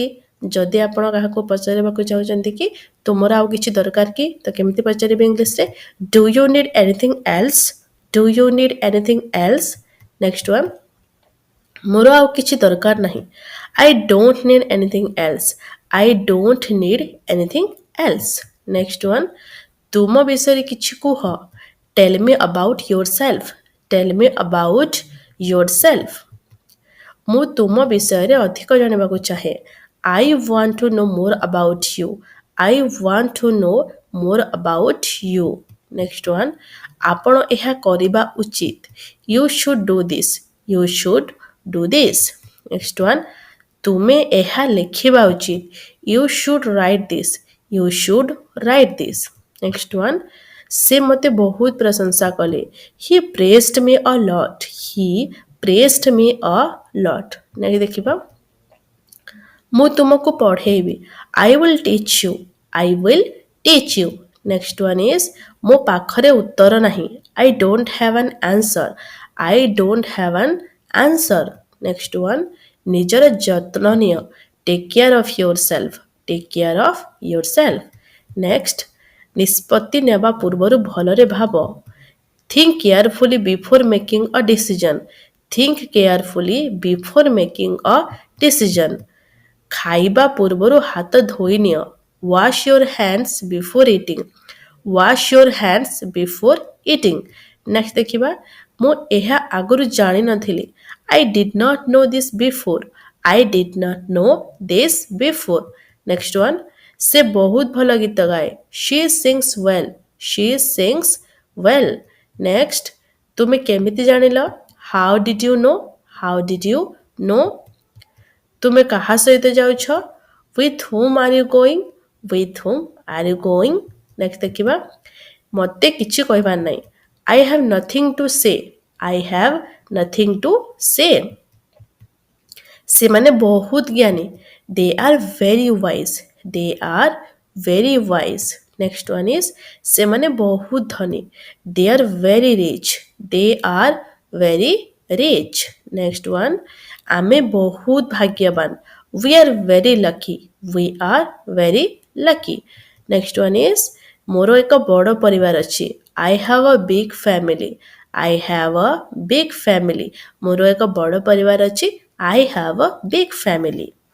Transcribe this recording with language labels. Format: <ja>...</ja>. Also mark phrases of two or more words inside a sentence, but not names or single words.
<or>ଯଦି ଆପଣ କାହାକୁ ପଚାରିବାକୁ ଚାହୁଁଛନ୍ତି କି ତୁମର ଆଉ କିଛି ଦରକାର କି ତ କେମିତି ପଚାରିବେ ଇଂଲିଶରେ?</or> <en>Do you need anything else? Do you need anything else? Next one</en> <or>ମୋର ଆଉ କିଛି ଦରକାର ନାହିଁ.</or> <en>I don't need anything else. I don't need anything else. Next one</en> <or>ତୁମ ବିଷୟରେ କିଛି କୁହ.</or> <en>Tell me about yourself. Tell me about yourself.</en> <or>ମୁଁ ତୁମ ବିଷୟରେ ଅଧିକ ଜାଣିବାକୁ ଚାହେଁ.</or> <en>I want to know more about you. I want to know more about you. Next one</en> <or>ଆପଣ ଏହା କରିବା ଉଚିତ.</or> <en>You should do this. You should do this. Next one</en> <or>ତୁମେ ଏହା ଲେଖିବା ଉଚିତ.</or> <en>You should write this. You should write this. Next one</en> <or>ସେ ମୋତେ ବହୁତ ପ୍ରଶଂସା କଲେ.</or> <en>He praised me a lot. He praised me a lot.</en> <or>ନେଇ ଦେଖିବା ମୁଁ ତୁମକୁ ପଢ଼େଇବି.</or> <en>I will teach you. I will teach you. Next one is</en> <or>ମୋ ପାଖରେ ଉତ୍ତର ନାହିଁ.</or> <en>I don't have an answer. I don't have an answer. Next one</en> <or>ନିଜର ଯତ୍ନ ନିଅ.</or> <en>Take care of yourself. Take care of yourself.</en> <or>Next ନିଷ୍ପତ୍ତି ନେବା ପୂର୍ବରୁ ଭଲରେ ଭାବ.</or> <en>Think carefully before making a decision. Think carefully before making a decision.</en> <or>ଖାଇବା ପୂର୍ବରୁ ହାତ ଧୋଇ ନିଅ.</or> <en>Wash your hands before eating. Wash your hands before eating.</en> <or>Next ଦେଖିବା ମୁଁ ଏହା ଆଗରୁ ଜାଣିନଥିଲି.</or> <en>I did not know this before. I did not know this before. Next one</en> <or>ସେ ବହୁତ ଭଲ ଗୀତ ଗାଏ.</or> <en>She sings well. She sings well. Next</en> <or>ତୁମେ କେମିତି ଜାଣିଲ?</or> <en>How did you know? How did you know?</en> <or>ତୁମେ କାହା ସହିତ ଯାଉଛ?</or> <en>With whom are you going? With whom are you going? Next</en> <or>ଦେଖିବା ମୋତେ କିଛି କହିବାର ନାହିଁ.</or> <en>I have nothing to say. I have nothing to say.</en> <or>ସେମାନେ ବହୁତ ଜ୍ଞାନୀ.</or> <en>They are very wise. They are very wise. Next one is</en> <or>ସେମାନେ ବହୁତ ଧନୀ.</or> <en>They are very rich. They are very rich. Next one,</en> <or>ଆମେ ବହୁତ ଭାଗ୍ୟବାନ.</or> <en>We are very lucky. We are very lucky. Next one is</en> <or>ମୋର ଏକ ବଡ଼ ପରିବାର ଅଛି.</or> <en>I have a big family. I have a big family.</en> <or>ମୋର ଏକ ବଡ଼ ପରିବାର ଅଛି.</or> <en>I have a big family.</en>